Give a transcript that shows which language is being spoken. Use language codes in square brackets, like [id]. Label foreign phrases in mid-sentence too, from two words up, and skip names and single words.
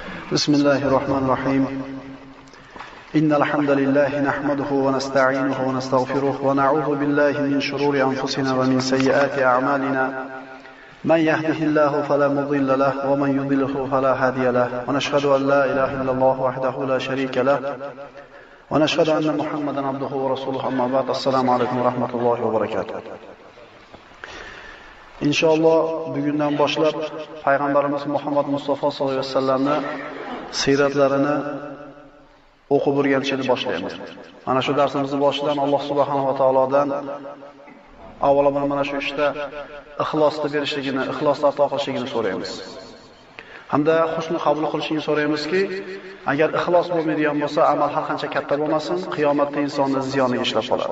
[ar] بسم الله الرحمن الرحيم إن الحمد لله نحمده ونستعينه ونستغفره ونعوذ بالله من شرور أنفسنا ومن سيئات أعمالنا من يهده الله فلا مضل له ومن يضلله فلا هادي له ونشهد أن لا إله إلا الله وحده لا شريك له ونشهد أن محمدا عبده ورسوله أما بعد السلام عليكم ورحمة الله وبركاته. [uz] İnşallah bugünden başlap Peygamberimiz Muhammed Mustafa [ar] صلى الله عليه وسلم [uz] siyratlarini o'qib o'rganishni boshlaymiz. Mana shu darsimizni boshidan Alloh subhanahu va taolodan avvalo mana shu ishda ixlosni berishligini, ixlosni ato qilishligini so'raymiz. Hamda husni qabul qilishini so'raymizki, agar ixlos bo'lmaydigan bo'lsa, amal har qancha katta bo'lmasin, qiyomatda insonni ziyoniga ishlab qoladi.